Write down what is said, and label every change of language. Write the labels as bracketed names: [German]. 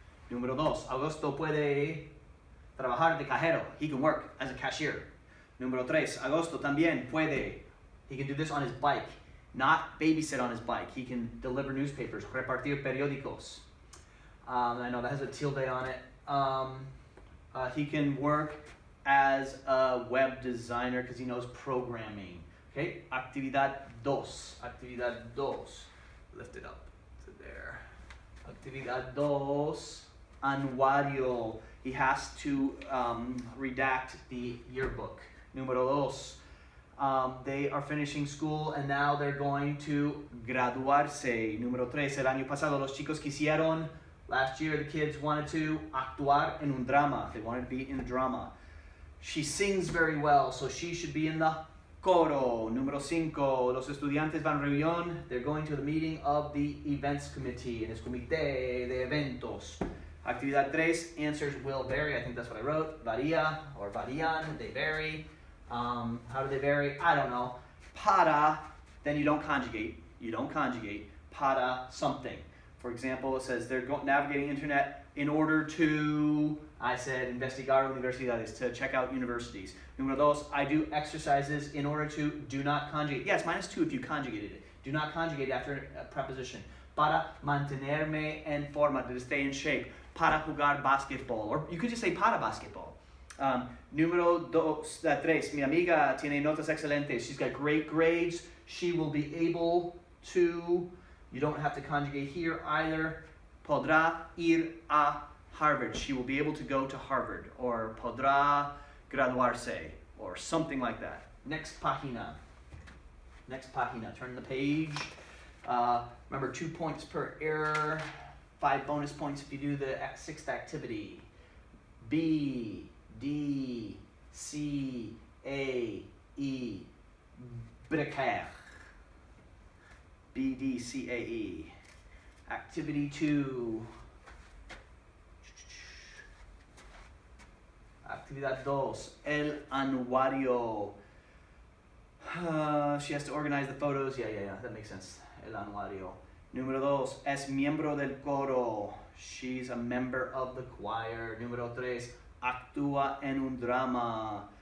[Spanish] Número 2, Augusto puede trabajar de cajero. [English] He can work as a cashier. Número 3, Augusto también puede. He can do this on his bike. Not babysit on his bike. He can deliver newspapers, repartir periódicos. I know that has a tilde on it. He can work as a web designer because he knows programming. Okay, actividad 2. Actividad 2. Lift it up to there. [Spanish] Actividad 2. Anuario. [English] He has to redact the yearbook. Número 2. They are finishing school and now they're going to graduarse. Número 3, el año pasado los chicos quisieron, [Spanish] last year the kids wanted to [English] actuar en un drama. They wanted to be in a drama. She sings very well, so she should be in the coro. [Spanish] Número 5, los estudiantes van a reunión. [English] They're going to the meeting of the events committee. En el comité de eventos. Actividad 3, answers will vary. I think that's what I wrote. Varía or varían, they vary. How do they vary? I don't know. Para, then you don't conjugate. You don't conjugate. Para something. For example, it says they're navigating internet in order to, I said, investigar universidades, to check out universities. Número 2, I do exercises in order to do not conjugate. Yes, -2 if you conjugated it. Do not conjugate after a preposition. Para mantenerme en forma, to stay in shape. Para jugar basketball. Or you could just say para basketball. [Spanish] Número 3, mi amiga tiene notas excelentes. [English] She's got great grades. She will be able to, you don't have to conjugate here either. Podrá ir a Harvard. She will be able to go to Harvard. Or podrá graduarse. Or something like that. Next página. Next página. Turn the page. Remember, 2 points per error. 5 bonus points if you do the 6th activity. B, D, C, A, E, bricaire. B, D, C, A, E. Activity 2. [Spanish] Actividad 2. El anuario. [English] She has to organize the photos. Yeah, that makes sense. El anuario. [Spanish] Número 2, es miembro del coro. [English] She's a member of the choir. [Spanish] Número 3, actúa en un drama.